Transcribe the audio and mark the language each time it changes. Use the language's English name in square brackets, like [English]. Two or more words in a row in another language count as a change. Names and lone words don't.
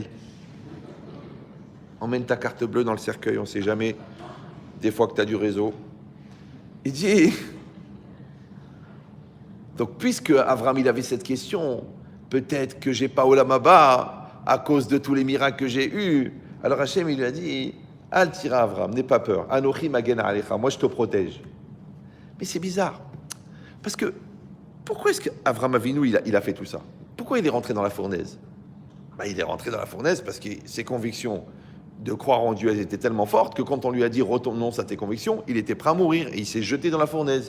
[French] Emmène ta carte bleue dans le cercueil, on ne sait jamais, des fois que tu as du réseau. Il dit, donc puisque Avraham il avait cette question, peut-être que j'ai pas [Hebrew] עולם הבא [French] à cause de tous les miracles que j'ai eus. Alors Hachem il lui a dit, [Hebrew] אל תירא אברהם, [French] n'aie pas peur, [Hebrew] אנכי מגן עליך, [French] moi je te protège. Mais c'est bizarre, parce que pourquoi est-ce qu'Avraham Avinu il a fait tout ça? Pourquoi il est rentré dans la fournaise? Il est rentré dans la fournaise parce que ses convictions de croire en Dieu, elles étaient tellement fortes que quand on lui a dit renonce à tes convictions, il était prêt à mourir et il s'est jeté dans la fournaise.